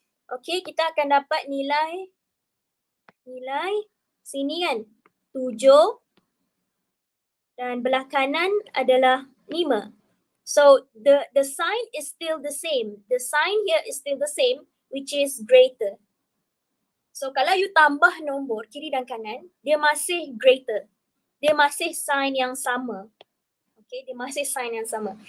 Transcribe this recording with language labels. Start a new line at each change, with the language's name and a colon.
Malay: Okay, kita akan dapat nilai sini kan 7 dan belah kanan adalah 5.
English: So the sign is still the same. The sign here is still the same, which is greater.
Malay: So kalau you tambah nombor kiri dan kanan, dia masih greater. Dia masih sign yang sama. Okay, dia masih sign yang sama.